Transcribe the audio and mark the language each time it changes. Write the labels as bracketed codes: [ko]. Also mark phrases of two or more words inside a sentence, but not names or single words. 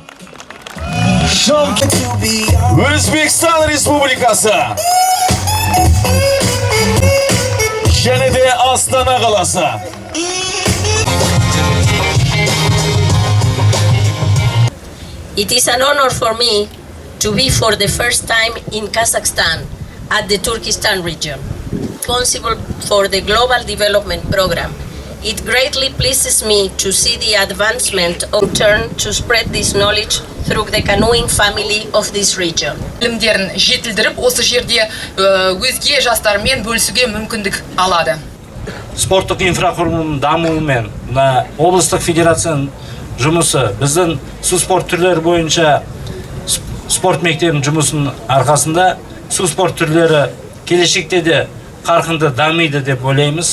[kk] Өзбекстан Республикасы. Және де Астана қаласы. [en] It is an honor for me to be for the first time in Kazakhstan at the Turkestan region, responsible for the Global Development Program. It greatly pleases me to see the advancement of turn to spread this knowledge through the canoeing family of this region. [kk] Білімдерін жетілдіріп, осы жерде өзге жастармен бөлісуге мүмкіндік алады. Спорттық инфрақұрылымның дамуы мен облыстық федерацияның жұмысы біздің су спорт түрлері бойынша спорт мектебінің жұмысының арқасында су спорт түрлері келешекте де қарқынды дамиды деп ойлаймыз.